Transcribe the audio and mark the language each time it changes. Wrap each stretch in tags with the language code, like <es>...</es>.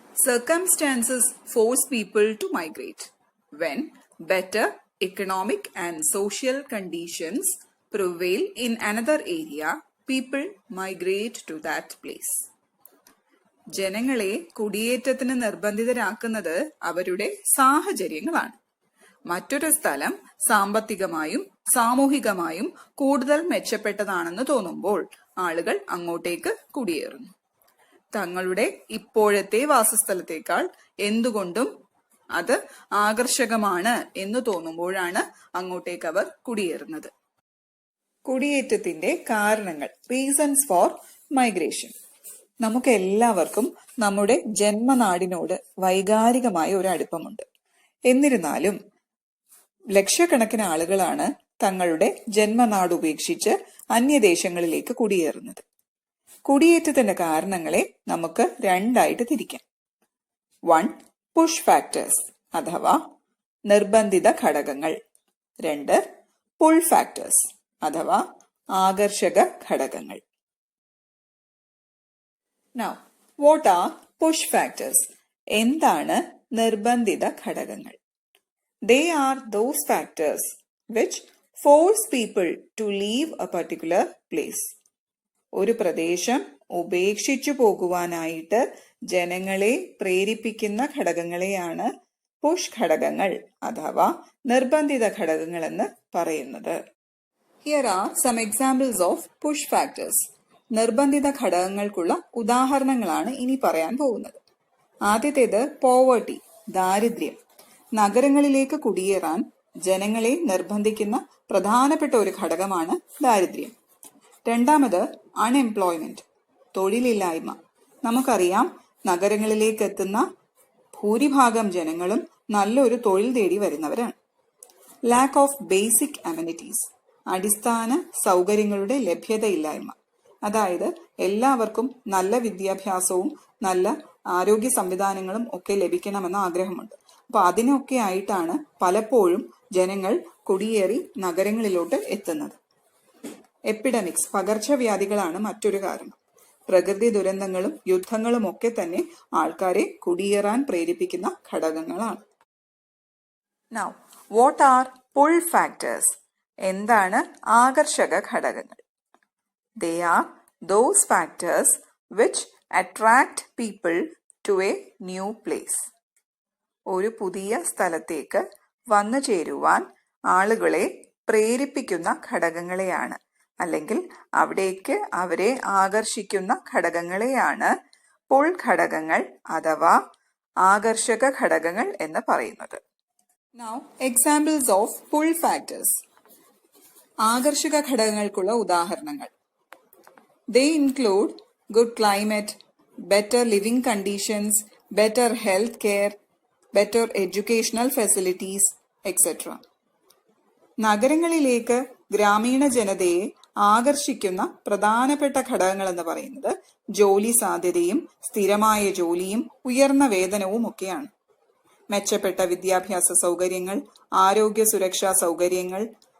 <en>Circumstances force people to migrate. When better economic and social conditions prevail in another area, people migrate to that place.</en> <ml>ജനങ്ങളെ കുടിയേറ്റത്തിന് നിർബന്ധിതരാക്കുന്നത് അവരുടെ സാഹചര്യങ്ങളാണ്. മറ്റൊരു സ്ഥലം സാമ്പത്തികമായും സാമൂഹികമായും കൂടുതൽ മെച്ചപ്പെട്ടതാണെന്ന് തോന്നുമ്പോൾ ആളുകൾ അങ്ങോട്ടേക്ക് കുടിയേറുന്നു. തങ്ങളുടെ ഇപ്പോഴത്തെ വാസസ്ഥലത്തേക്കാൾ എന്തുകൊണ്ടും അത് ആകർഷകമാണ് എന്ന് തോന്നുമ്പോഴാണ് അങ്ങോട്ടേക്ക് അവർ കുടിയേറുന്നത്. കുടിയേറ്റത്തിന്റെ കാരണങ്ങൾ,</ml> <en>Reasons for migration.</en> <ml>നമുക്ക് എല്ലാവർക്കും നമ്മുടെ ജന്മനാടിനോട് വൈകാരികമായ ഒരു അടുപ്പമുണ്ട്. എന്നിരുന്നാലും ലക്ഷക്കണക്കിന് ആളുകളാണ് തങ്ങളുടെ ജന്മനാട് ഉപേക്ഷിച്ച് അന്യദേശങ്ങളിലേക്ക് കുടിയേറുന്നത്. കുടിയേറ്റത്തിന്റെ കാരണങ്ങളെ നമുക്ക് രണ്ടായിട്ട് തിരിക്കാം. 1. പുഷ് ഫാക്ടേഴ്സ് അഥവാ നിർബന്ധിത ഘടകങ്ങൾ. 2. പുൾ ഫാക്ടേഴ്സ് അഥവാ ആകർഷക ഘടകങ്ങൾ.</ml> <en>Now, what are push factors?</en> <ml>എന്താണ് നിർബന്ധിത ഘടകങ്ങൾ?</ml> <en>They are those factors which force people to leave a particular place.</en> <ml>ഒരു പ്രദേശം ഉപേക്ഷിച്ചു പോകുവാനായിട്ട് ജനങ്ങളെ പ്രേരിപ്പിക്കുന്ന ഘടകങ്ങളെയാണ് പുഷ് ഘടകങ്ങൾ അഥവാ നിർബന്ധിത ഘടകങ്ങൾ എന്ന് പറയുന്നത്.</ml> <en>Here are some examples of push factors.</en> <ml>നിർബന്ധിത ഘടകങ്ങൾക്കുള്ള ഉദാഹരണങ്ങളാണ് ഇനി പറയാൻ പോകുന്നത്. ആദ്യത്തേത് പോവർട്ടി, ദാരിദ്ര്യം. നഗരങ്ങളിലേക്ക് കുടിയേറാൻ ജനങ്ങളെ നിർബന്ധിക്കുന്ന പ്രധാനപ്പെട്ട ഒരു ഘടകമാണ് ദാരിദ്ര്യം. രണ്ടാമത് അൺഎംപ്ലോയ്മെന്റ്, തൊഴിലില്ലായ്മ. നമുക്കറിയാം, നഗരങ്ങളിലേക്ക് എത്തുന്ന ഭൂരിഭാഗം ജനങ്ങളും നല്ലൊരു തൊഴിൽ തേടി വരുന്നവരാണ്.</ml> <en>lack of basic amenities,</en> <ml>അടിസ്ഥാന സൗകര്യങ്ങളുടെ ലഭ്യതയില്ലായ്മ. അതായത് എല്ലാവർക്കും നല്ല വിദ്യാഭ്യാസവും നല്ല ആരോഗ്യ സംവിധാനങ്ങളും ഒക്കെ ലഭിക്കണമെന്ന ആഗ്രഹമുണ്ട്. അപ്പൊ അതിനൊക്കെ ആയിട്ടാണ് പലപ്പോഴും ജനങ്ങൾ കുടിയേറി നഗരങ്ങളിലോട്ട് എത്തുന്നത്. എപ്പിഡമിക്സ്, പകർച്ചവ്യാധികളാണ് മറ്റൊരു കാരണം. പ്രകൃതി ദുരന്തങ്ങളും യുദ്ധങ്ങളും ഒക്കെ തന്നെ ആൾക്കാരെ കുടിയേറാൻ പ്രേരിപ്പിക്കുന്ന ഘടകങ്ങളാണ്.</ml> <en>Now, what are pull factors?</en> <ml>എന്താണ് ആകർഷക ഘടകങ്ങൾ?</ml> <en>They are those factors which attract people to a new place.</en> <ml>ഒരു പുതിയ സ്ഥലത്തേക്ക് വന്നു ചേരുവാൻ ആളുകളെ പ്രേരിപ്പിക്കുന്ന ഘടകങ്ങളെയാണ്, അല്ലെങ്കിൽ അവിടേക്ക് അവരെ ആകർഷിക്കുന്ന ഘടകങ്ങളെയാണ് പുൾ ഘടകങ്ങൾ അഥവാ ആകർഷക ഘടകങ്ങൾ എന്ന് പറയുന്നത്.</ml> <en>Now, examples of pull factors.</en> <ml>ആകർഷക ഘടകങ്ങൾക്കുള്ള ഉദാഹരണങ്ങൾ.</ml> <en>They include good climate, better living conditions, better health care, better educational facilities, etc.</en> <ml>നഗരങ്ങളിലേക്ക് ഗ്രാമീണ ജനതയെ ആകർഷിക്കുന്ന പ്രധാനപ്പെട്ട ഘടകങ്ങൾ എന്ന് പറയുന്നത് ജോലി സാധ്യതയും സ്ഥിരമായ ജോലിയും ഉയർന്ന വേതനവും ഒക്കെയാണ്. മെച്ചപ്പെട്ട വിദ്യാഭ്യാസ സൗകര്യങ്ങൾ, ആരോഗ്യ സുരക്ഷാ സൗകര്യങ്ങൾ,</ml>